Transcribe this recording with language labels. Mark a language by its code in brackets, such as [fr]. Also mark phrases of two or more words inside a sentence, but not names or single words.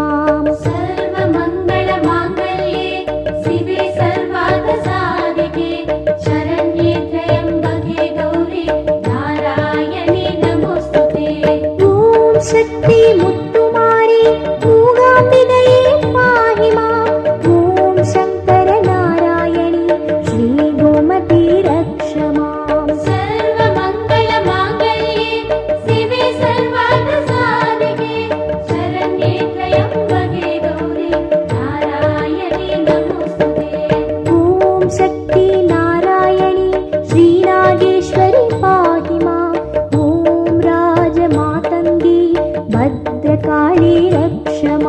[sa] सर्वमङ्गल माङ्गल्ये शिवे सर्वार्थ साधिके शरण्ये त्र्यम्बके गौरी नारायणे नमोस्तुते [ta] ஓம் சக்தி முத்துமாரி மூகாம்பிகையே பாஹிமா ஓம் சங்கர நாராயணி ஸ்ரீ கோமதி ரக்ஷமா [sa] सर्वमङ्गल माङ्गल्ये शिवे सर्वार्थ साधिके शरण्ये त्र्यम्बके गौरी नारायणे नमोस्तुते [ta] ஓம் சக்தி நாராயணி ஸ்ரீநாகேஸ்வரி பாஹிமா ஓம் ராஜ மாதங்கி பத்ரகாளி ரக்ஷமா